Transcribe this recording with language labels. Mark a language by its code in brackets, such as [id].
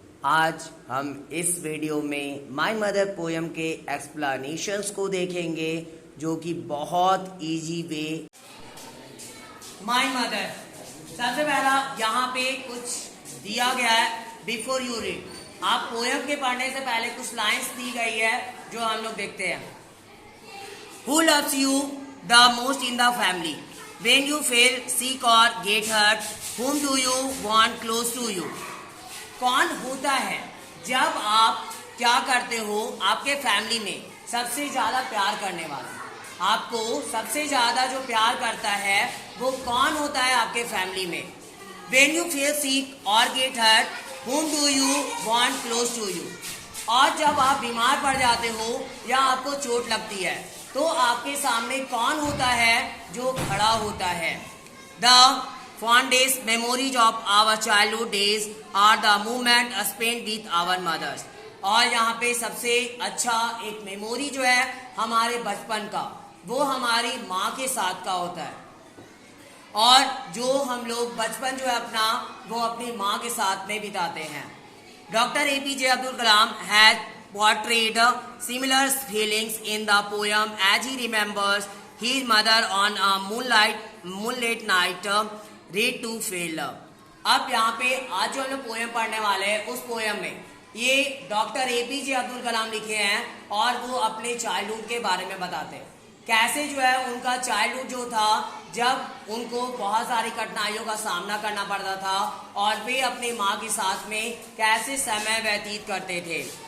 [hi] आज हम इस वीडियो में माय मदर पोयम के एक्सप्लेनेशंस को देखेंगे, जो कि बहुत इजी वे। माय मदर, सबसे पहला यहाँ पे कुछ दिया गया है [en] Before you read. [hi] आप पोयम के पढ़ने से पहले कुछ लाइंस दी गई है जो हम लोग देखते हैं। [en] Who loves you the most in the family? When you fail, sick or get hurt, whom do you want close to you? [hi] कौन होता है जब आप क्या करते हो आपके फैमिली में सबसे ज्यादा प्यार करने वाला? आपको सबसे ज्यादा जो प्यार करता है वो कौन होता है आपके फैमिली में? [en] When you feel sick or get hurt, whom do you want close to you? [hi] और जब आप बीमार पड़ जाते हो या आपको चोट लगती है तो आपके सामने कौन होता है जो खड़ा होता है? [en] The fondest memories of our childhood days are the moment spent with our mothers. [hi] और यहाँ पे सबसे अच्छा एक मेमोरी जो है हमारे बचपन का, वो हमारी माँ के साथ का होता है। और जो हम लोग बचपन जो है अपना वो अपनी माँ के साथ में बिताते हैं। [en] Doctor APJ Abdul Kalam has portrayed similar feelings in the poem as he remembers his mother on a moonlight night read to fail. [hi] अब यहाँ पे आज जो हम लोग पोयम पढ़ने वाले हैं उस पोयम में ये डॉक्टर APJ अब्दुल कलाम लिखे हैं और वो अपने चाइल्डहुड के बारे में बताते हैं। कैसे जो है उनका चाइल्डहुड जो था, जब उनको बहुत सारी कठिनाइयों का सामना करना पड़ता था और वे अपने माँ के साथ में कैसे समय व्यतीत करते थे।